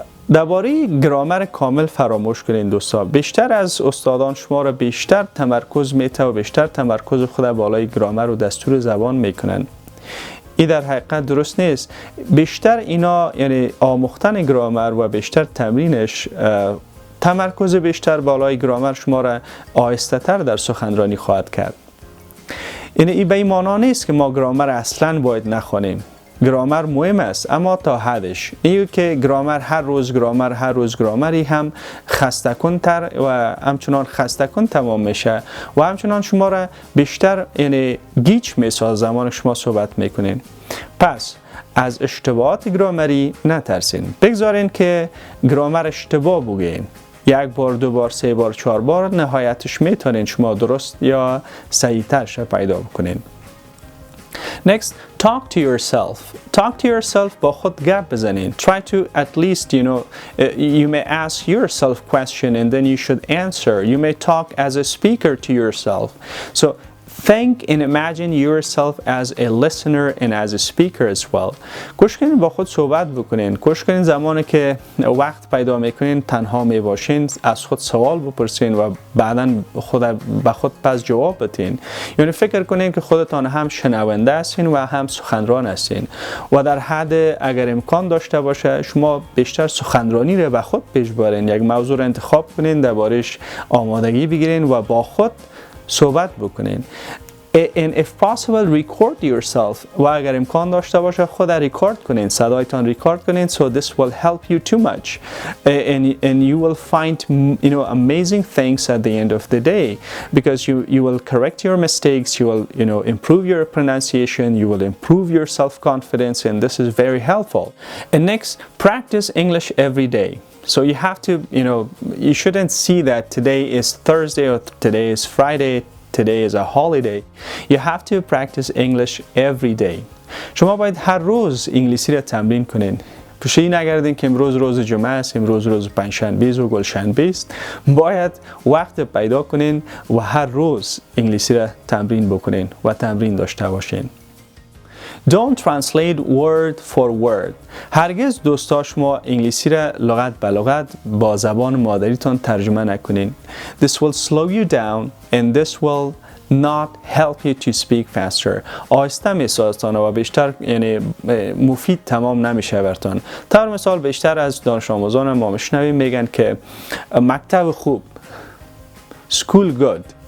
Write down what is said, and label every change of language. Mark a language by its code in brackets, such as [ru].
[fa] درباره گرامر کامل فراموش کنین دوستا. بیشتر از استادان شما را بیشتر تمرکز میته و بیشتر تمرکز خود بالای گرامر و دستور زبان میکنن. این در حقیقت درست نیست. بیشتر اینا یعنی آموختن گرامر و بیشتر تمرینش تمرکز بیشتر بالای گرامر شما را آهسته تر در سخنرانی خواهد کرد. یعنی این به این معنا نیست که ما گرامر اصلا باید نخوانیم. گرامر مهم است اما تا حدش. این که گرامر هر روز گرامری هم خسته کن‌تر و همچنان خسته کن تمام میشه و همچنان شما را بیشتر یعنی گیج میسازه زمان شما صحبت میکنین. پس از اشتباهات گرامری نترسین. بگذارین که گرامر اشتباه بگین. یک بار، دو بار، سه بار، چهار بار، نهایتش میتونین شما درست یا صحیح‌ترش پیدا بکنین. [en] Next, talk to yourself. Talk to yourself [fa] با خود گپ بزنین. [en] Try to at least, you may ask yourself question and then you should answer. You may talk as a speaker to yourself. So, think and imagine yourself as a listener and as a speaker as well. [fa] کوشش کنین با خود صحبت بکنین. کوشش کنین زمانی که وقت پیدا میکنین تنها میباشین از خود سوال بپرسین و بعداً به خود پس جواب بدین. یعنی فکر کنین که خودتان هم شنونده هستین و هم سخنران هستین و در حد اگر امکان داشته باشه شما بیشتر سخنرانی رو به خود پیش برین. یک موضوع رو انتخاب کنین، دربارش آمادگی بگیرین و با خود صحبت بکنین. [en] And if possible record yourself [fa] و اگر امکان داشته باشه خود ریکورد کنین، صدایتان ریکورد کنین. [en] So this will help you too much and you will find amazing things at the end of the day because you will correct your mistakes, you will improve your pronunciation, you will improve your self-confidence, and this is very helpful. And next, practice English every day. So you have to, you shouldn't see that today is Thursday or today is Friday, today is a holiday. You have to practice English every day. [fa] شما باید هر روز انگلیسی را تمرین کنین. پیشی نگردین که امروز روز جمعه است، امروز روز پنجشنبه و گلشنبه است. باید وقت پیدا کنین و هر روز انگلیسی را تمرین بکنین و تمرین داشته باشین. [en] Don't translate word for word. [fa] هرگز دوستا شما انگلیسی را لغت به لغت با زبان مادریتان ترجمه نکنین. [en] This will slow you down and this will not help you to speak faster. [fa] آهسته میسازتان و بیشتر مفید تمام نمیشه برتان. طور مثال بیشتر از دانش آموزان ما میشنویم میگن که مکتب خوب، [en] school good.